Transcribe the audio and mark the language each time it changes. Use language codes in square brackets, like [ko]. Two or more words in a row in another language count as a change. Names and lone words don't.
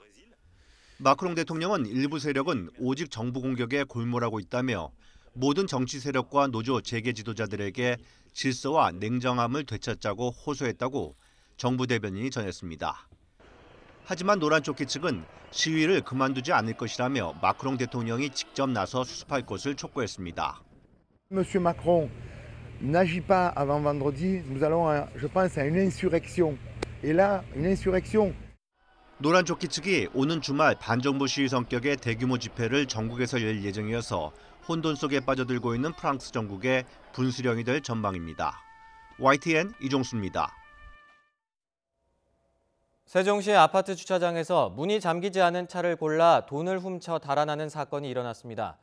[ko] 마크롱 대통령은 일부 세력은 오직 정부 공격에 골몰하고 있다며 모든 정치 세력과 노조 재계 지도자들에게 질서와 냉정함을 되찾자고 호소했다고 정부 대변인이 전했습니다. 하지만 노란조끼 측은 시위를 그만두지 않을 것이라며 마크롱 대통령이 직접 나서 수습할 것을 촉구했습니다. [fr] Monsieur Macron n'agit pas avant vendredi, nous allons, je pense, à une insurrection. Et là, une insurrection. [ko] 노란조끼 측이 오는 주말 반정부 시위 성격의 대규모 집회를 전국에서 열 예정이어서 혼돈 속에 빠져들고 있는 프랑스 전국의 분수령이 될 전망입니다. YTN 이종수입니다. 세종시 아파트 주차장에서 문이 잠기지 않은 차를 골라 돈을 훔쳐 달아나는 사건이 일어났습니다.